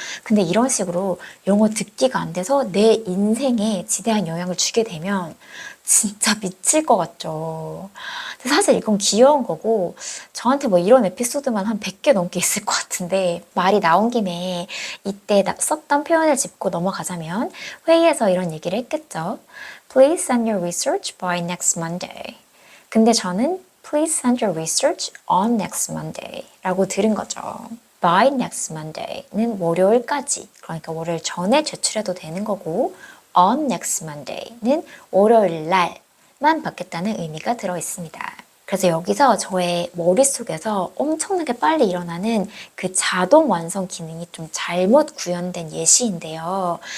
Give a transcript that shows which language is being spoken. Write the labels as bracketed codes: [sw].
[ko] 근데 이런 식으로 영어 듣기가 안 돼서 내 인생에 지대한 영향을 주게 되면 진짜 미칠 것 같죠. 근데 사실 이건 귀여운 거고 저한테 뭐 이런 에피소드만 한 100개 넘게 있을 것 같은데 말이 나온 김에 이때 썼던 표현을 짚고 넘어가자면 회의에서 이런 얘기를 했겠죠. [en] Please send your research by next Monday. [ko] 근데 저는 [en] Please send your research on next Monday [ko] 라고 들은 거죠. [en] By next Monday [ko] 는 월요일까지, 그러니까 월요일 전에 제출해도 되는 거고 [en] on next Monday [ko] 는 월요일 날만 받겠다는 의미가 들어 있습니다. 그래서 여기서 저의 머릿속에서 엄청나게 빨리 일어나는 그 자동 완성 기능이 좀 잘못 구현된 예시인데요.